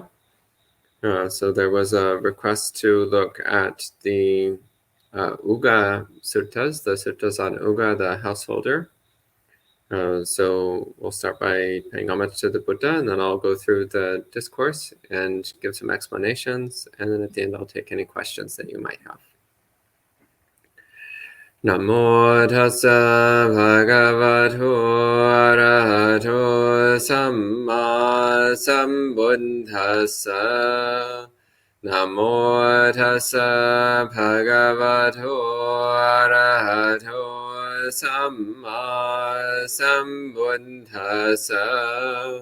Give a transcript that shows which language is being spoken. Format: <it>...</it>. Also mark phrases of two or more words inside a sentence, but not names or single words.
<en>So there was a request to look at the Ugga suttas, the suttas on Ugga, the householder. So we'll start by paying homage to the Buddha, and then I'll go through the discourse and give some explanations, and then at the end I'll take any questions that you might have.</en> <pi>Namo tassa bhagavato arahato samma sambuddhassa. Namo tassa bhagavato arahato samma sambuddhassa.</pi>